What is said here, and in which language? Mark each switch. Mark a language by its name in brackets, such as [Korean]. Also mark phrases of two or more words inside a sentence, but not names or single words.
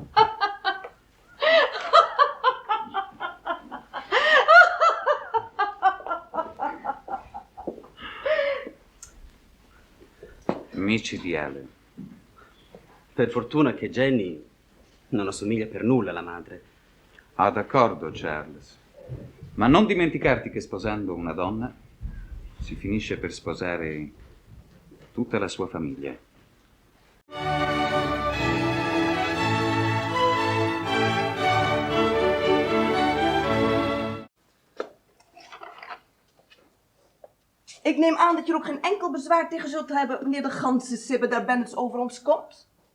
[Italian] Micidiale. Per fortuna che Jenny non assomiglia per nulla alla madre. Ah, d'accordo, Charles. Ma non dimenticarti che sposando una donna si finisce per sposare tutta la sua famiglia. [Dutch] Ik neem aan dat je er ook geen enkel bezwaar tegen zult hebben wanneer de ganzensibbe daar Bennets over ons komt.